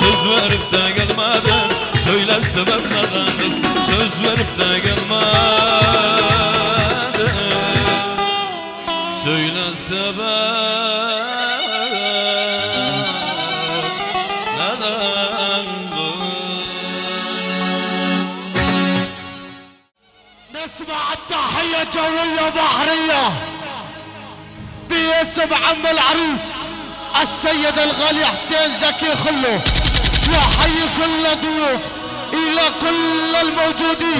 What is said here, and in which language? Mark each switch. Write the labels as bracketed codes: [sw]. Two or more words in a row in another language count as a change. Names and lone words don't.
[tr] Söz verip de gelmedin, söyle sebep neden kız. Söz verip de gelmedin, söyle sebep neden kız. [ar] نسمع التحية جوية بحرية باسم عم العريس السيد الغالي حسين زكي خلو. يحيي كل الضيوف الى كل الموجودين.